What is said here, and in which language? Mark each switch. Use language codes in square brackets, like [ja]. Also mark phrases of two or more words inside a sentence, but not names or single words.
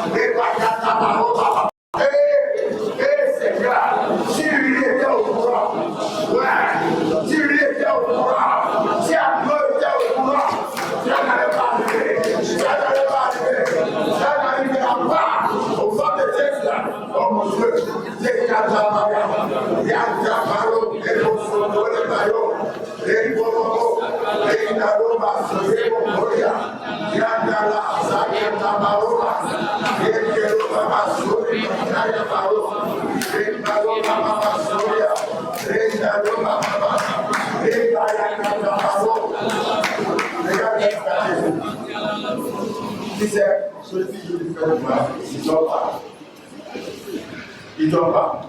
[fr] Seigneur, si lui était au courant, si lui était au courant, si Abdo était au courant, ça n'allait pas arriver, ça n'arrivera pas au nom de Jésus. Oh mon Dieu, c'est Katamaya, Yantamaro, et Bosono, et Mayo, et Bobo, et Naroma, et Boboya, Yandala, Saketamaro, et Keroma, Sori, Nayamaro. Il ne dort pas.